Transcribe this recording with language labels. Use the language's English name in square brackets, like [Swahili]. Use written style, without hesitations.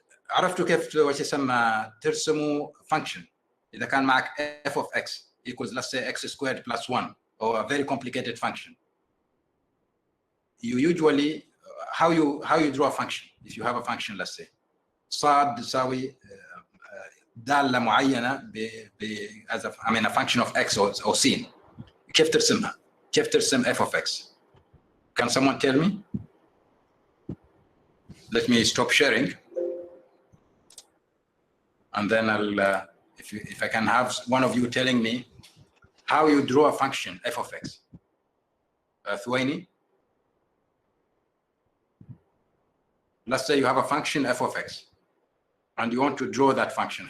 [Arabic] عرفتوا كيف وش يسمى ترسموا [English] function [Arabic] إذا كان معك [English] f of x equals, let's say, x squared plus 1, or a very complicated function. You usually how you draw a function. If you have a function, let's say [Arabic] صاد تساوي دالة معينة [English] as a function of x or sin. [Arabic] كيف ترسمها؟ كيف ترسم f of x? [English] Can someone tell me? Let me stop sharing, and then I'll if I can have one of you telling me how you draw a function f of x. Thwaini, let's say you have a function f of x and you want to draw that function.